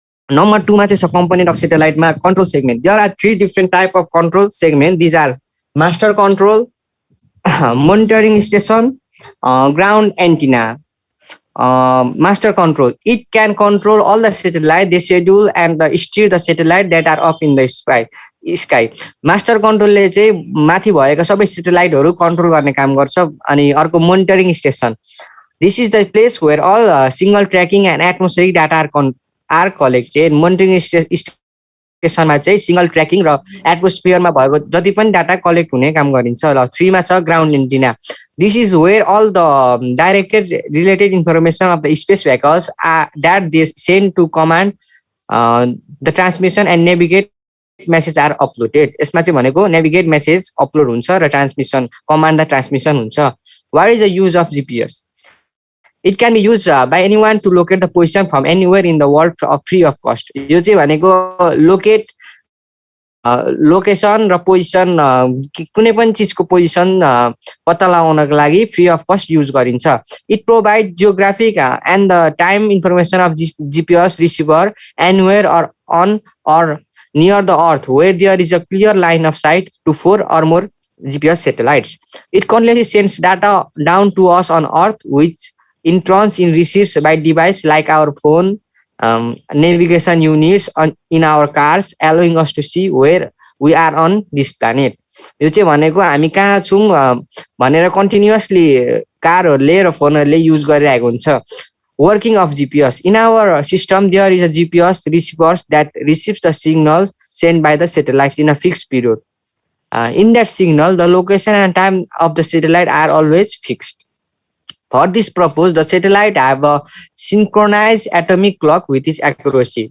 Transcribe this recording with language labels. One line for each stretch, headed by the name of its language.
English: Number 2 is a component of satellite control segment. There are 3 different type of control segment. These are master control, monitoring station, ground antenna. Master control. It can control all the satellite, the schedule and steer the satellite that are up in the sky.
Nepali: Master control ले चाहिँ माथि भएका सबै satellite हरु control गर्ने काम गर्छ. अनि अर्को monitoring station.
English: This is the place where all signal tracking and atmospheric data are collected.
Nepali: Monitoring station मा चाहिँ signal tracking र atmosphere मा भएको जति पनि data collect हुने काम गरिन्छ. ल 3 मा छ ground antenna.
English: This is where all the directed related information of the space vehicles that they send to command the transmission and navigate message are uploaded.
Nepali: यसमा चाहिँ भनेको navigate message upload हुन्छ र transmission
English: command the transmission
Nepali: हुन्छ.
English: What is the use of GPS? It can be used by anyone to locate the position from anywhere in the world free of cost.
Nepali: यो चाहिँ भनेको locate location र position कुनै पनि चीजको position पत्ता लगाउनको लागि free of cost use गरिन्छ.
English: It provides geographic and the time information of GPS receiver anywhere or on or near the Earth where there is a clear line of sight to 4 or more GPS satellites. It continuously sends data down to us on Earth, which in turn receives by device like our phone, navigation units in our cars, allowing us to see where we are on this planet.
Nepali: यो चाहिँ भनेको हामी कहाँ छौँ भनेर continuously कारहरूले र फोनहरूले use गरिरहेको हुन्छ.
English: Working of GPS. In our system, there is a GPS receiver that receives the signals sent by the satellites in a fixed period. In that signal, the location and time of the satellite are always fixed. For this purpose, the satellite have a synchronized atomic clock with its accuracy.